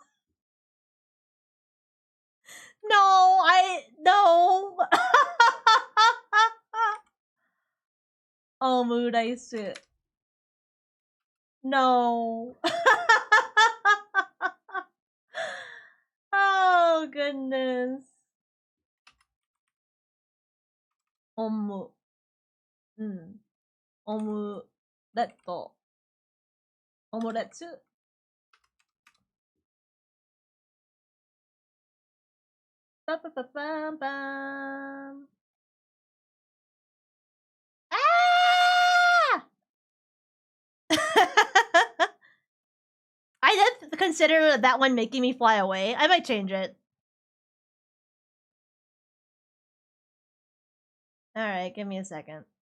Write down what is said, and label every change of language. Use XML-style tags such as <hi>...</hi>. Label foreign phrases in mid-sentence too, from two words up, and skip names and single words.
<en>No. Omurice. No. Oh, goodness. Omuletto. Omuletsu. Ba-ba-ba-bam-bam. Ah! I did consider that one making me fly away. I might change it. Alright, give me a second.</en>